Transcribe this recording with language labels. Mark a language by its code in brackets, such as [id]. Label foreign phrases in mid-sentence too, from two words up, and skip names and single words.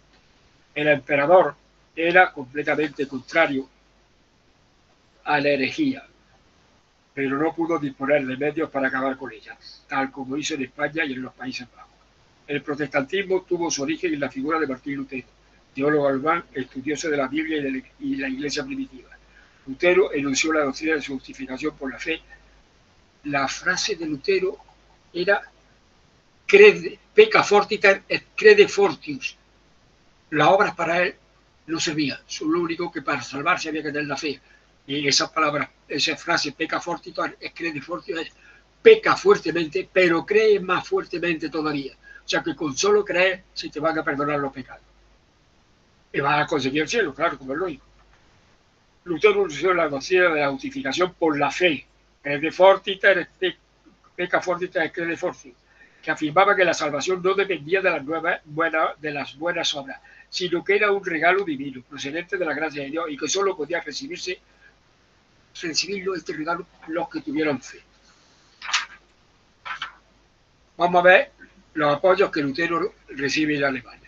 [es] El emperador era completamente contrario a la herejía, pero no pudo disponer de medios para acabar con ella, tal como hizo en España y en los Países Bajos. El protestantismo tuvo su origen en la figura de Martín Lutero, teólogo alemán, estudioso de la Biblia y la Iglesia primitiva. Lutero enunció la doctrina de su justificación por la fe. La frase de Lutero era [la] pecca fortiter et crede fortius. [es] Las obras para él no servían, son lo único que para salvarse había que tener la fe. Y esa palabra, esa frase [la] pecca fortiter et crede fortius [es] es peca fuertemente, pero cree más fuertemente todavía. O sea que con solo creer se te van a perdonar los pecados. Y vas a conseguir el cielo, claro, como es lógico. Lutero anunció la doctrina de la justificación por la fe, [la] crede fortiter, pecca fortiter et crede fortius, [es] que afirmaba que la salvación no dependía de las buenas obras, sino que era un regalo divino, procedente de la gracia de Dios, y que solo podía recibirlo este regalo los que tuvieran fe. Vamos a ver los apoyos que Lutero recibe en Alemania.